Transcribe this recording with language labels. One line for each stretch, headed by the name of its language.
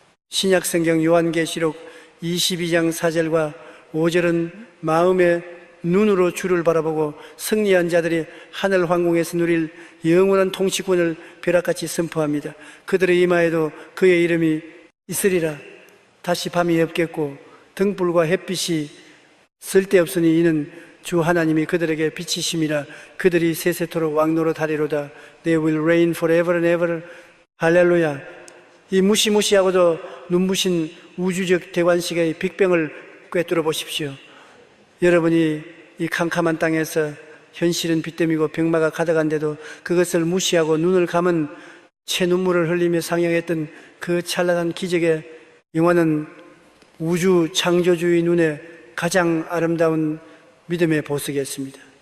Korean: 신약성경 요한계시록 22장 4절과 5절은 마음의 눈으로 주를 바라보고 승리한 자들이 하늘 황궁에서 누릴 영원한 통치권을 벼락같이 선포합니다. 그들의 이마에도 그의 이름이 있으리라. 다시 밤이 없겠고 등불과 햇빛이 쓸데없으니 이는 주 하나님이 그들에게 빛이심이라. 그들이 세세토록 왕노릇 하리로다.
English: They will reign forever and ever.
Korean: 할렐루야. 이 무시무시하고도 눈부신 우주적 대관식의 빅뱅을 꿰뚫어 보십시오. 여러분이 이 캄캄한 땅에서 현실은 빚댐이고 병마가 가득한데도 그것을 무시하고 눈을 감은 채 눈물을 흘리며 상영했던 그 찬란한 기적의 영화는 우주 창조주의 눈에 가장 아름다운 믿음의 보석이었습니다.